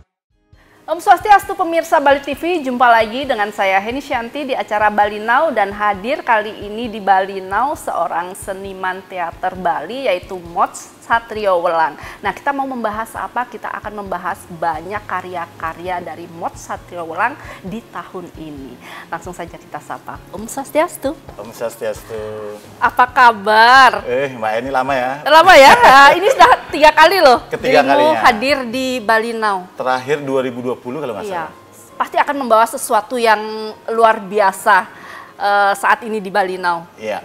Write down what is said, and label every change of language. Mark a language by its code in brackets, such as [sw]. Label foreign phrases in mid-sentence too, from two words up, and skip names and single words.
[ban] Om Swastiastu [id] pemirsa Bali TV, jumpa lagi dengan saya Heni Shanti di acara Bali Now, dan hadir kali ini di Bali Now seorang seniman teater Bali yaitu Mots Satria Welang. Nah, kita mau membahas apa? Kita akan membahas banyak karya-karya dari Mots Satria Welang di tahun ini. Langsung saja kita sapa. [ban] Om Swastiastu. Om Swastiastu. [id] Apa kabar? Mbak Eni lama ya? Lama ya? Nah, ini sudah 3 kali loh. Ketiga kalinya. Hadir di Bali Now. Terakhir 2020 kalau nggak Iya, salah. pasti akan membawa sesuatu yang luar biasa saat ini di Bali Now. Iya.